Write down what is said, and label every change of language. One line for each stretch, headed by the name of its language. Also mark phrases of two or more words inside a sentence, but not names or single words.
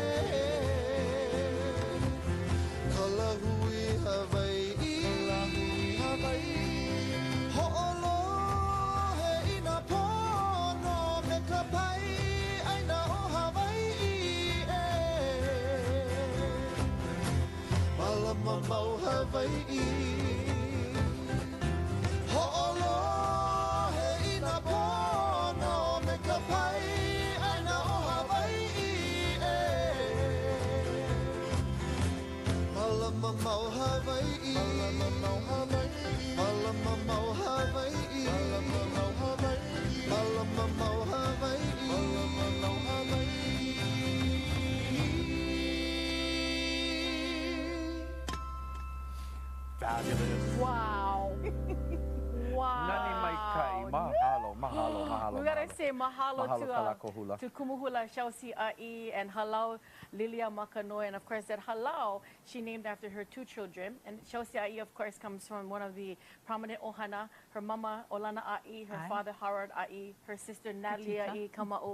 Hawaiian: Kalahui Hawaii, ho'olo he ina pono me ka pai aina o Hawaii e. Malama mau Hawaii, ho'olo he ina pono me ka pai aina o Hawaii e. Malama mau Hawaii, malama mau Hawaii, malama mau Hawaii, malama mau Hawaii, malama mau Hawaii, malama mau Hawaii.
English: Fabulous. Wow. Wow.
Hawaiian: Nani mai kai. Mahalo, mahalo, mahalo.
English: We gotta say mahalo,
Hawaiian: Mahalo kalakohula.
English: to Kumuhula Shausi Ai and Halau Lilia Makanoe. And of course, that Halau, she named after her two children. And Shausi Ai, of course, comes from one of the prominent Ohana. Her mama, Olana Ai, her father, Howard Ai, her sister, Natalie Ai, Kama'o.